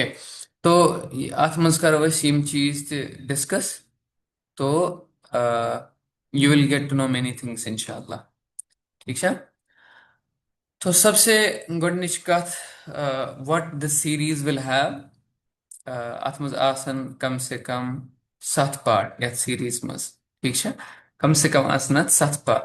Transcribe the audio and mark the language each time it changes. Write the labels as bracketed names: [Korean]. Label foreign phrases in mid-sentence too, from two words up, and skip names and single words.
[Kashmiri] تو اَتھ منٛز کرو أسۍ یِم چیٖز تہِ ڈِسکس. [English] تو you will get to know many things [Arabic] انشاء اللہ. [Kashmiri] ٹھیٖک چھا؟ تو سبسے گۄڈنِچ کتھ، [English] what the series will have. [Kashmiri] اَتھ منٛز آسن [Urdu] کم سے کم [Kashmiri] 7 پارٹ یتھ سیٖریٖز منٛز. ٹھیٖک چھا؟ [Urdu] کم سے کم [Kashmiri] آسن اَتھ 7 پارٹ.